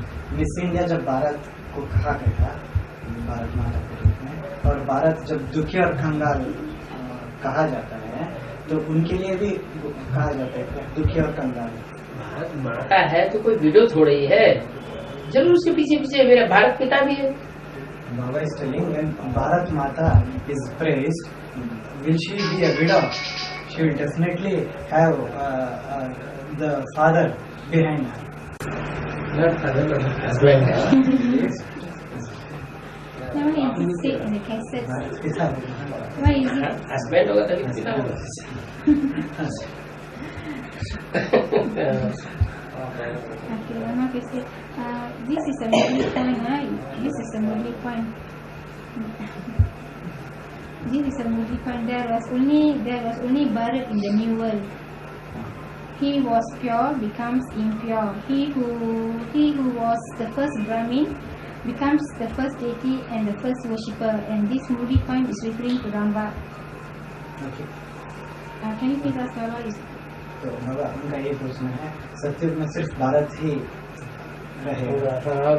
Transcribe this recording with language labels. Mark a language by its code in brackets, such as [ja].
[hi] Miss India जब भारत को कहा गया भारत माता के रूप में, और भारत जब दुखी और कंगाल कहा जाता है, तो उनके लिए भी कहा जाता है दुखी और कंगाल। भारत माता है तो कोई विडो थोड़ी ही है, जरूर उसके पीछे पीछे मेरा भारत पिता भी है। [en] Baba is telling, when Bharat Mata is praised, will she be a widow? She will definitely have the father behind her. Now why is it said in the cassette? Why is it? [hi] Husband होगा तभी पिता होगा। [en] Okay, Rama said, this is a Murli point, right? This is a Murli point. This is a Murli point. There was only Bharat in the new world. He was pure becomes impure. He who was the first Brahmin becomes the first deity and the first worshipper. And this Murli point is referring to Ramba. Okay. Can you please ask Baba? [hi] तो बाबा उनका ये प्रश्न है, सत्युग में सिर्फ भारत ही रहेगा,